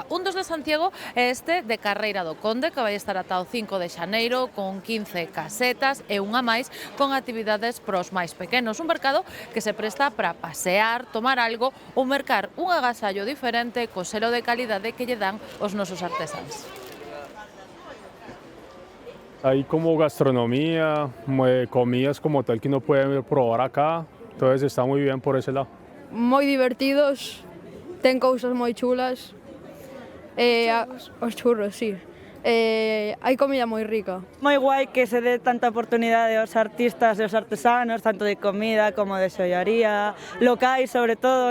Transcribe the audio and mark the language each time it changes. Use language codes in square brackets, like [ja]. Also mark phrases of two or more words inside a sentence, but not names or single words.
[gl] Un dos de Santiago é este de Carreira do Conde, que vai estar ata o 5 de xaneiro con 15 casetas e unha máis con actividades pros máis pequenos. Un mercado que se presta para pasear, tomar algo ou mercar un agasallo diferente co selo de calidade que lle dan os nosos artesáns. [es] Hay como gastronomía, comidas como tal que uno puede probar acá, entonces está muy bien por ese lado. [gl] Moi divertidos, ten cousas moi chulas, os churros, sí. Hai comida moi rica. Moi guai que se dé tanta oportunidade aos artistas e aos artesanos, tanto de comida como de xollaría, locais sobre todo.